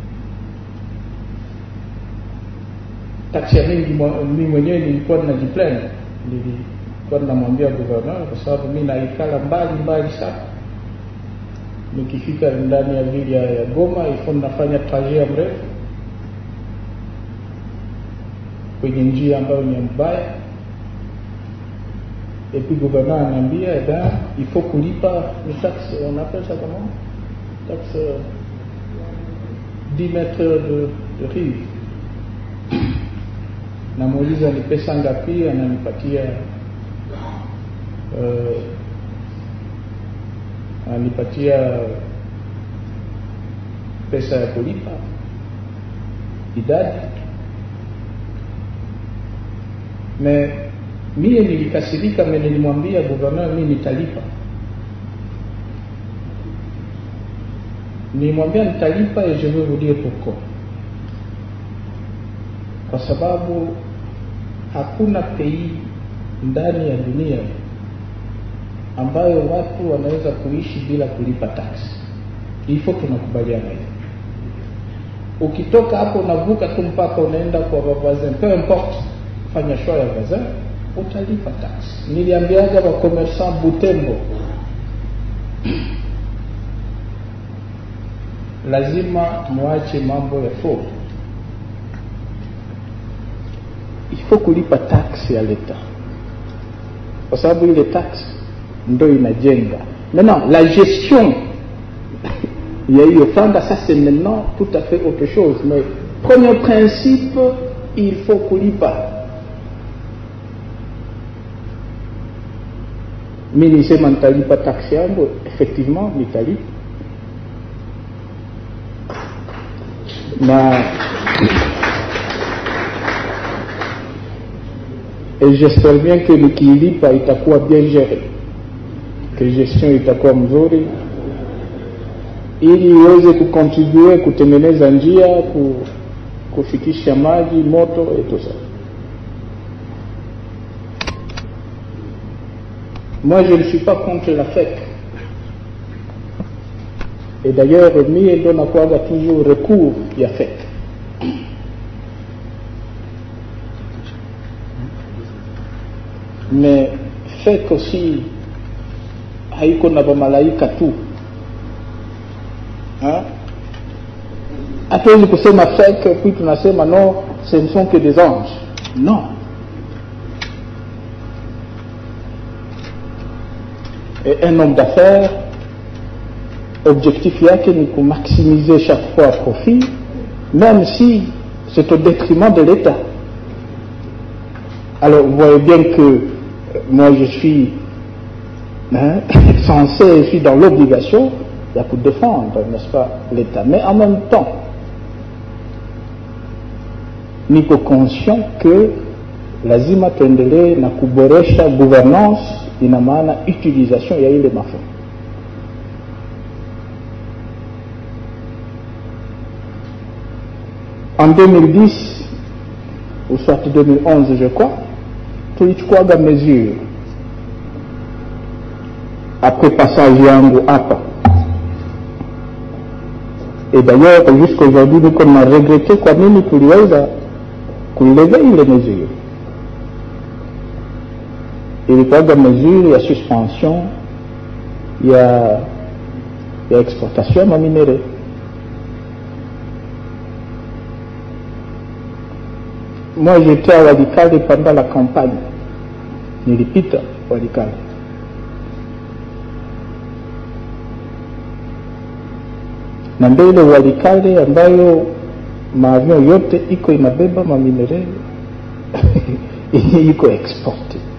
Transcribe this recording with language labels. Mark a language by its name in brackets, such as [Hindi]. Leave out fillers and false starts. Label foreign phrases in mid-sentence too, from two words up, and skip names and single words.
[Swahili] Taksi ya mingi mimi mwenyewe nilikuwa ninajiplain, nilikuwa namwambia gouverneur kwa sababu mimi naikala mbali sana. Nikifika ndani ya vile ya Goma, ifo nafanya trajet mrefu kwenye njia ambayo ni mbaya. [French] Et puis gouverneur anambia il faut kulipa une taxe, on appelle ça comment? Taxe 10 mètres de rive. [Swahili] Namuuliza ni pesa ngapi, ananipatia anipatia pesa ya kulipa idadi. Mie nilikasirika, nilimwambia gouverneur mimi nitalipa. Nilimwambia nitalipa [French] et je vais vous dire pourquoi. [Swahili] Kwa sababu hakuna pays ndani ya dunia ambayo watu wanaweza kuishi bila kulipa tax. Hivyo tunakubaliana hivi. Ukitoka hapo unavuka tu mpaka unaenda kwa voisin, [French] peu importe, [Swahili] fanya choix ya voisin, utalipa tax. Niliambiaga wa commerçant Butembo, lazima muache mambo ya fraude. [French] Il faut [Swahili] kulipa tax ya leta, kwa sababu ile tax ndo inajenga. [French] Maintenant la gestion il y a eu ça c'est maintenant tout à fait autre chose, mais premier principe, il faut kulipa. [Swahili] Mimi nisema nitalipa tax yangu, effectivement nitalipa. [French] Et j'espère bien que l'équilibre itakuwa bien géré, que gestion [Swahili] itakuwa mzuri, ili iweze kucontribue kutengeneza njia, kufikisha maji, moto [French] et tout ça. Moi je ne suis pas contre la FEC. Et d'ailleurs [Swahili] mie ndo nakuaga [French] toujours recours [Swahili] ya FEC. Mais FEC aussi haiko na bamalaika tu. Hatuwezi kusema FEC [French] puis tunasema non, ce ne sont que des anges. Non. Et un homme d'affaires, objectif [Swahili] yake ni ku [French] maximiser chaque fois profit, même si c'est au détriment de l'État. Alors vous voyez bien que moi je suis censé, je suis dans l'obligation de défendre, n'est-ce pas, l'État. [Swahili] Mais en même temps, niko conscient que lazima tuendelee na kuboresha gouvernance, ina maana utilisation ya ile mafuta. [French] En 2010 ou soit 2011 je crois, tulichukua mesure après passage [Swahili] yangu hapa. [French] Et d'ailleurs jusqu'à aujourd'hui nous on a regretté [Swahili] kwa nini tuliweza kulever ile [French] mesure. [Swahili] Ilikuwa mesure ya suspension ya exportation ya minéraux. [French] Moi j'étais à Walikale pendant la campagne, [Swahili] nilipita Walikale. Na mbele Walikale ambayo maavion yote iko inabeba maminere iko exporte.